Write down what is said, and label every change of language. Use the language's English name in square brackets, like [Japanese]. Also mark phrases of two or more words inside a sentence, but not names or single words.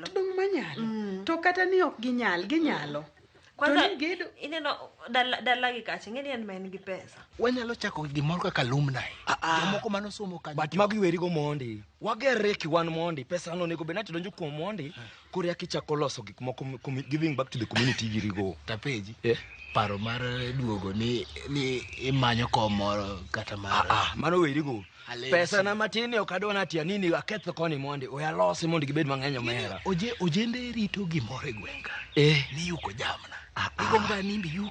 [Luo (Kenya and Tanzania)] Dong manyalo. To kata ni ok ginyalo. Kwanza ineno dala gi kacha ng'eni en men gi pesa. Wanyalo chako gimoro kaka alumni. Jomoko mano somo kanyo. But magi weri go mondi. Wagere ki wan mondi. Pesa no nego benati donjo kuom mondi. Koro kichako loso gik moko [English] giving back to the community [Luo (Kenya and Tanzania)] girigo. Tapeji. Paro mar duogo ni imanyo komoro kata mar. Mano weri go. Pesa na matini okadona tia nini aketho koni mondi. Oya losi mondi gibed mang'eny omera. Ojende rito gimoro e gwenga. Ni yuko jamna. Igomba nimbi yuko.